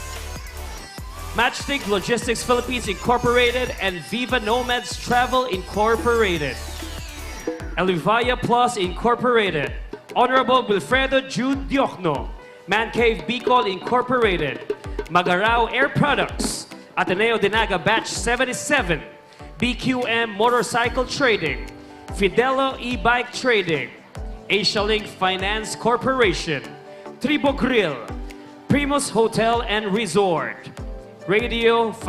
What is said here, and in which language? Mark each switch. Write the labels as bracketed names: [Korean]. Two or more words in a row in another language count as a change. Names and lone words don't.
[English] Matchstick Logistics Philippines Incorporated and Viva Nomads Travel Incorporated, Elivaya Plus Incorporated, Honorable Wilfredo Jude Diokno, Man Cave Bicol Incorporated, Magarao Air Products, Ateneo de Naga Batch 77, BQM Motorcycle Trading, Fidelo E-Bike Trading, Asialink Finance Corporation, Tribo Grill, Primus Hotel and Resort, Radio